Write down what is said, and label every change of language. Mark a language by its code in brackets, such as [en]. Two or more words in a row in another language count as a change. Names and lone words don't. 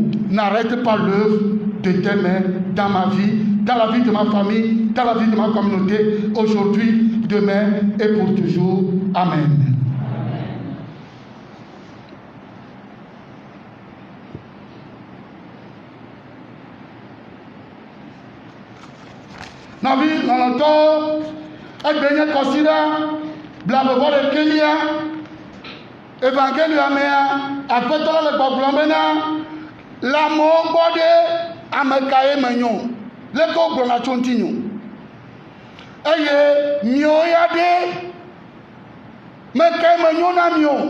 [fr] N'arrête pas l'œuvre de tes mains dans ma vie, dans la vie de ma famille, dans la vie de ma communauté, aujourd'hui, demain et pour toujours. Amen. [ee] Navi nɔnɔtɔ egbe nye kɔsida blavevɔ ɖekelia evangelia mea aƒetɔ la le gbɔgblɔm bena le amewo gbɔ ɖe ame kae menyo leke wogblɔna tso ŋuti nyo eye miwo ya ɖe mekae menyo na mi o.